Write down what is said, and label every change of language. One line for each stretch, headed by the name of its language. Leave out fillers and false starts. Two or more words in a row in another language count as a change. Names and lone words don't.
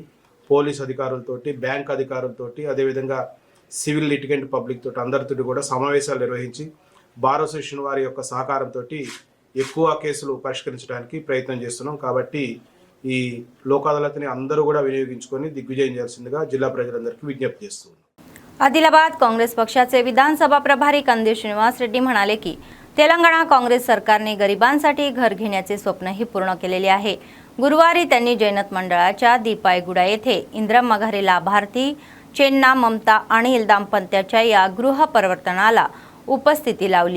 Telugu: పోలీస్ అధికారులతోటి, బ్యాంక్ అధికారులతోటి, అదేవిధంగా
English: civil litigant public
Telugu: తోటి అందరితో కూడా సమావేశాలు నిర్వహించి
English: bar association
Telugu: వారి యొక్క సహకారంతో ఎక్కువ కేసులు పరిష్కరించడానికి ప్రయత్నం చేస్తున్నాం। కాబట్టి ఈ లోక్ అదాలత్ని అందరూ కూడా వినియోగించుకొని దిగ్విజయం చేయాల్సిందిగా జిల్లా ప్రజాందరికి విజ్ఞప్తి చేస్తున్నాం।
Marathi: आदिलाबाद काँग्रेस पक्षाचे विधानसभा प्रभारी कंदील श्रीनिवास रेड्डी म्हणाले की तेलंगणा काँग्रेस सरकारने गरिबांसाठी घर घेण्याचे स्वप्नही पूर्ण केलेले आहे। गुरुवारी त्यांनी जैनत मंडळाच्या दीपायगुडा येथे इंद्रम मघारे लाभार्थी चेन्ना ममता अनिल दाम्पत्याच्या या गृहप्रवर्तनाला उपस्थिती लावली।